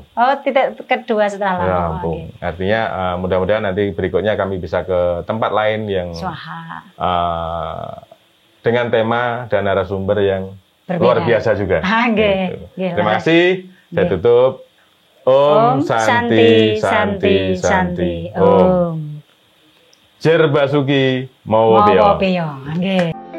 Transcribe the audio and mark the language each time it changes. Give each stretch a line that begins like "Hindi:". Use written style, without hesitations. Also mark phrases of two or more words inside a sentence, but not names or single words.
Indonesian: Oh, titik kedua setelah Lampung. Artinya mudah-mudahan nanti berikutnya kami bisa ke tempat lain yang dengan tema dan narasumber yang luar biasa juga. Terima kasih. Saya tutup.
Sanskrit: Om Santi Santi Santi Om.
Javanese: Jer Basuki Mawa Beyo. Nggih.